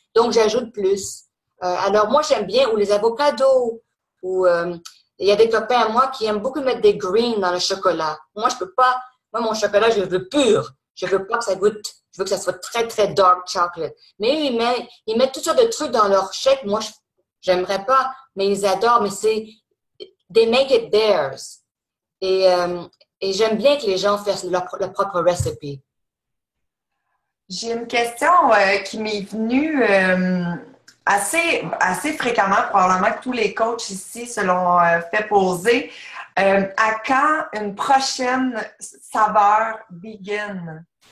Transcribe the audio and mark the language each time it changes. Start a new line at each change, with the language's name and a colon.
French: Donc, j'ajoute plus. Alors, moi, j'aime bien, ou les avocados, ou il y a des copains à moi qui aiment beaucoup mettre des greens dans le chocolat. Moi, je peux pas. Moi, mon chocolat, je le veux pur. Je veux pas que ça goûte. Je veux que ça soit très, très dark chocolate. Mais eux, ils mettent toutes sortes de trucs dans leur shake. Moi, j'aimerais pas, mais ils adorent.
English: Mais they make it theirs.
French: Et j'aime bien que les gens fassent leur propre recipe. J'ai une question qui m'est venue assez fréquemment, probablement que tous les coachs ici se l'ont fait poser. À quand une prochaine saveur vegan?